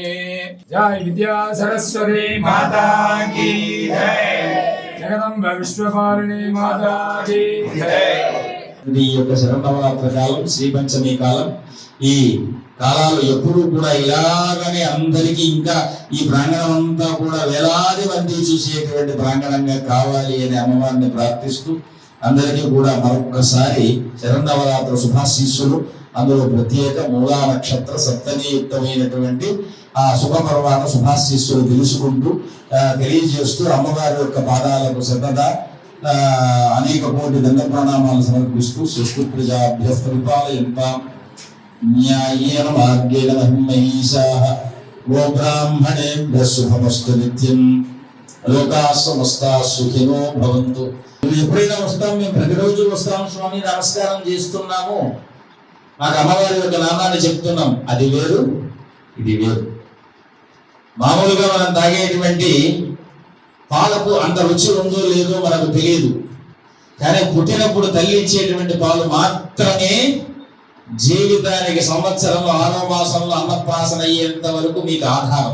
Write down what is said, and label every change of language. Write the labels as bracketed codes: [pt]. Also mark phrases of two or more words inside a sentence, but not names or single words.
[hi] जय विद्या सरस्वती माता की जय। जगदम्ब विश्वपालिनी माता की जय। [te] ఈ యొక్క శరన్నవరాత్ర కాలం శ్రీ పంచమి కాలం ఈ కాలాలు ఎప్పుడూ కూడా ఇలాగనే అందరికీ ఇంకా ఈ ప్రాంగణం అంతా కూడా వేలాది మంది చూసేటువంటి ప్రాంగణంగా కావాలి అని అమ్మవారిని ప్రార్థిస్తూ అందరికీ కూడా మరొక్కసారి శరన్నవరాత్ర శుభాశీస్సులు అందులో ప్రత్యేక మూలా నక్షత్ర సప్తమీయుక్తమైనటువంటి ఆ శుభపర్వాన శుభాశీస్సులు తెలుసుకుంటూ తెలియజేస్తూ అమ్మవారి యొక్క పాదాలకు సదా అనేక కోటి దండ ప్రణామాలు సమర్పిస్తూ [sa] సృష్టి ప్రజాభ్య పరిపాలయంతాం న్యాయేన మార్గేణ మహిమహీషాః గోబ్రాహ్మణేభ్యః శుభమస్తు నిత్యం లోకాః సమస్తాః సుఖినో భవంతు. [te] ఎప్పుడైనా వస్తాం, మేము ప్రతిరోజు వస్తాం స్వామి, నమస్కారం చేస్తున్నాము, మాకు అమ్మవారి యొక్క నామాన్ని చెప్తున్నాం, అది వేరు ఇది వేరు. మామూలుగా మనం తాగేటువంటి పాలకు అంత రుచి ఉందో లేదో మనకు తెలియదు, కానీ పుట్టినప్పుడు తల్లి ఇచ్చేటువంటి పాలు మాత్రమే జీవితానికి సంవత్సరంలో 6వ మాసంలో అన్నప్రాసన అయ్యేంత వరకు మీకు ఆధారం.